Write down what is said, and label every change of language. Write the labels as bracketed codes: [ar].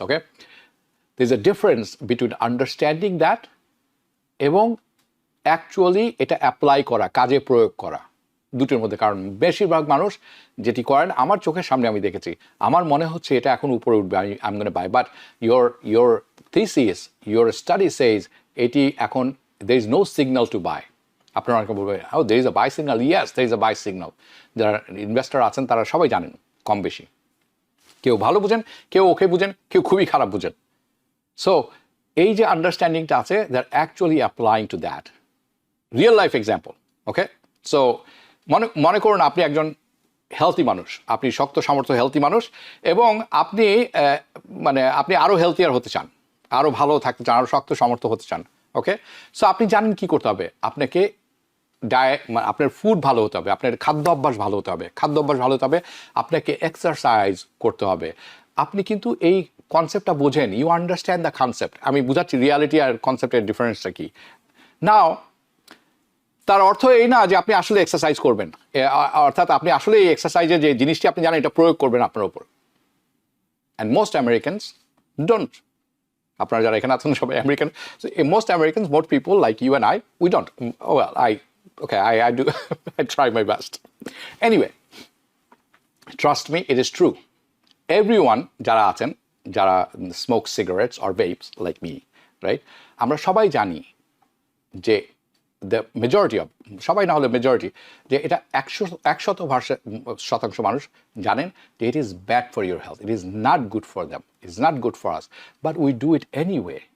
[bn] Okay, [en] there is a difference between understanding that [bn] এবং actually এটা apply করা, কাজে প্রয়োগ করা, দুটোর মধ্যে। কারণ বেশিরভাগ মানুষ যেটি করেন আমার চোখের সামনে আমি দেখেছি, আমার মনে হচ্ছে এটা এখন উপরে উঠবে, [en] I am gonna buy, but your thesis, your study says [bn] এটি এখন [en] there is no signal to buy. [bn] আপনারা অনেকে বলবেন, [en] oh there is a buy signal. Yes, there is a buy signal. [bn] যারা ইনভেস্টার আছেন তারা সবাই জানেন কম বেশি, কেউ ভালো বুঝেন, কেউ ওকে বুঝেন, কেউ খুবই খারাপ বুঝেন। সো এই যে আন্ডারস্ট্যান্ডিংটা আছে, [en] That actually applying to that real life example. [bn] Okay, so মনে করুন আপনি একজন হেলথি মানুষ, আপনি শক্ত সামর্থ্য হেলথি মানুষ, এবং আপনি আপনি আরও হেলথিয়ার হতে চান, আরও ভালো থাকতে চান, আরও শক্ত সামর্থ্য হতে চান। ওকে, সো আপনি জানেন কি করতে হবে। আপনাকে আপনার ফুড ভালো হতে হবে, আপনার খাদ্য অভ্যাস ভালো হতে হবে, আপনাকে এক্সারসাইজ করতে হবে। আপনি কিন্তু এই কনসেপ্টটা বোঝেন, [en] You understand the concept. [bn] আমি বুঝাচ্ছি রিয়ালিটি আর কনসেপ্টের ডিফারেন্সটা কি। [en] now [bn] তার অর্থ এই না যে আপনি আসলে এক্সারসাইজ করবেন, অর্থাৎ আপনি আসলে এই এক্সারসাইজের যে জিনিসটি আপনি জানেন এটা প্রয়োগ করবেন আপনার উপর। [en] And most Americans don't. [bn] আপনারা যারা এখানে আছেন সবাই American. [en] Most Americans, most people like you and I, we don't. Well I do I try my best. Anyway, trust me, it is true. Everyone [bn] যারা আছেন, যারা [en] smoke cigarettes or vapes like me, right, [bn] আমরা সবাই জানি যে [en] the majority of, [bn] সবাই না হলে মেজরিটি, যে এটা 100% মানুষ জানেন যে [en] It is bad for your health, it is not good for them, it is not good for us, but we do it anyway.